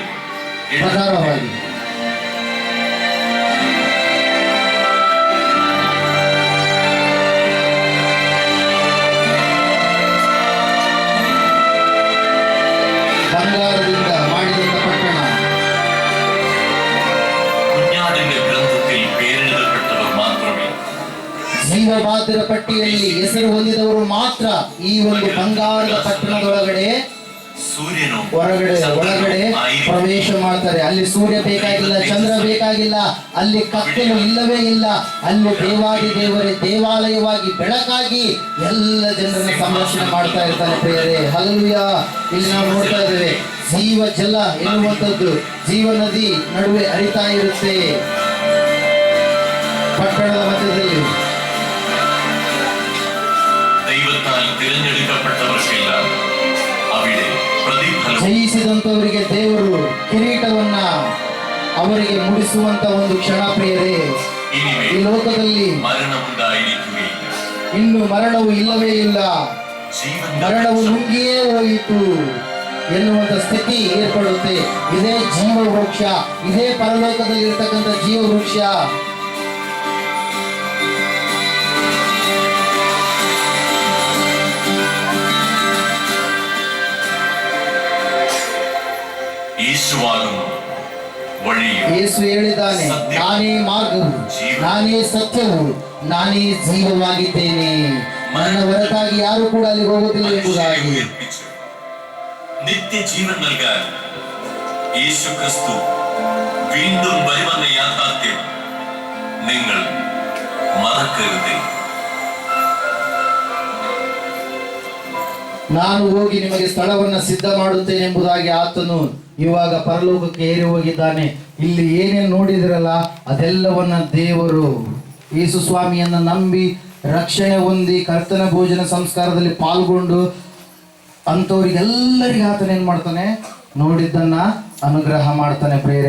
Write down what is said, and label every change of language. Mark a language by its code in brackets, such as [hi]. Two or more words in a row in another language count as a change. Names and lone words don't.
[kn] ಪ್ರಕಾರವಾಗಿ. ಬಂಗಾರದಿಂದ ಮಾಡಿದಂತ ಪಟ್ಟಣ. [ml] കുഞ്ഞാടിന്റെ ഗ്രന്ഥത്തിൽ പേരെഴുതപ്പെട്ടവർ മാത്രമേ [kn] ಜೀವಬಾಧ್ಯರ ಪಟ್ಟಿಯಲ್ಲಿ ಹೆಸರು ಹೊಂದಿದವರು ಮಾತ್ರ ಈ ಒಂದು ಬಂಗಾರದ ಪಟ್ಟಣದೊಳಗಡೆ [ml] സൂര്യനും [kn] ಒಳಗಡೆ ಪ್ರವೇಶ ಮಾಡ್ತಾರೆ. ಅಲ್ಲಿ ಸೂರ್ಯ ಬೇಕಾಗಿಲ್ಲ, ಚಂದ್ರ ಬೇಕಾಗಿಲ್ಲ, ಅಲ್ಲಿ ಕತ್ತಲು ಇಲ್ಲವೇ ಇಲ್ಲ. ಅಲ್ಲಿ ದೇವಾದಿ ದೇವರೇ ದೇವಾಲಯವಾಗಿ ಬೆಳಕಾಗಿ ಎಲ್ಲ ಜನರನ್ನ ಸಂರಕ್ಷಣೆ ಮಾಡ್ತಾ ಇರ್ತಾನೆ ಪ್ರಿಯರೇ. ಹಲ್ಲೆಲೂಯಾ. ಇಲ್ಲಿ ನಾವು ನೋಡ್ತಾ ಇದ್ದೇವೆ, ಜೀವ ಜಲ ಎನ್ನುವಂಥದ್ದು ಜೀವ ನದಿ ನಡುವೆ ಹರಿತಾ ಇರುತ್ತೆ ಪಟ್ಟಣದ ಮಧ್ಯದಲ್ಲಿ. [ml] ദൈവത്താൽ തിരഞ്ഞെടുക്കപ്പെട്ടവർക്കെല്ലാം അവിടെ പ്രതിഫലം [kn] ಜಯಿಸಿದಂತವರಿಗೆ ದೇವರು ಕಿರೀಟವನ್ನ ಅವರಿಗೆ ಮುಡಿಸುವಂತ ಒಂದು ಕ್ಷಣ ಪ್ರಿಯರೇ. ಈ [ml] ഇനിമേൽ [kn] ಲೋಕದಲ್ಲಿ [ml] മരണമുണ്ടായിരിക്കുകയില്ല. [kn] ಇನ್ನು ಮರಣವು ಇಲ್ಲವೇ ಇಲ್ಲ, [ml] ജീവൻ [kn] ಮರಣವು ನುಂಗಿಯೇ ಹೋಯಿತು ಎನ್ನುವಂತ ಸ್ಥಿತಿ ಏರ್ಪಡುತ್ತೆ. ಇದೇ ಜೀವ ವೃಕ್ಷ, ಇದೇ ಪರಲೋಕದಲ್ಲಿ ಇರ್ತಕ್ಕಂಥ ಜೀವ ವೃಕ್ಷ. [ml] യേശുവാകുന്നു വഴിയും [kn] ಯೇಸು ಹೇಳಿದ್ದಾನೆ, ನಾನೇ ಮಾರ್ಗವು, ನಾನೇ ಸತ್ಯವು, ನಾನೇ ಜೀವವಾಗಿದ್ದೇನೆ, ನನ್ನ ಹೊರತಾಗಿ ಯಾರು ಕೂಡ ಅಲ್ಲಿ ಹೋಗುತ್ತಿಲ್ಲ ಎಂಬುದಾಗಿ. [ml] ഉയർപ്പിച്ചു നിത്യജീവൻ നൽകാൻ യേശു ക്രിസ്തു വീണ്ടും വരുമെന്ന യാഥാർത്ഥ്യം നിങ്ങൾ മറക്കരുത്. [kn] ನಾನು ಹೋಗಿ ನಿಮಗೆ ಸ್ಥಳವನ್ನ ಸಿದ್ಧ ಮಾಡುತ್ತೇನೆ ಎಂಬುದಾಗಿ ಆತನು ಇವಾಗ ಪರಲೋಕಕ್ಕೆ ಏರಿ ಹೋಗಿದ್ದಾನೆ. ಇಲ್ಲಿ ಏನೇನು ನೋಡಿದಿರಲ್ಲ ಅದೆಲ್ಲವನ್ನ ದೇವರು ಯೇಸು ಸ್ವಾಮಿಯನ್ನ ನಂಬಿ ರಕ್ಷಣೆ ಹೊಂದಿ ಕರ್ತನ ಭೋಜನ ಸಂಸ್ಕಾರದಲ್ಲಿ ಪಾಲ್ಗೊಂಡು ಅಂಥವ್ರಿಗೆಲ್ಲರಿಗೆ ಆತನ ಏನ್ ಮಾಡ್ತಾನೆ, ನೋಡಿದ್ದನ್ನ ಅನುಗ್ರಹ ಮಾಡ್ತಾನೆ ಪ್ರಿಯರೇ.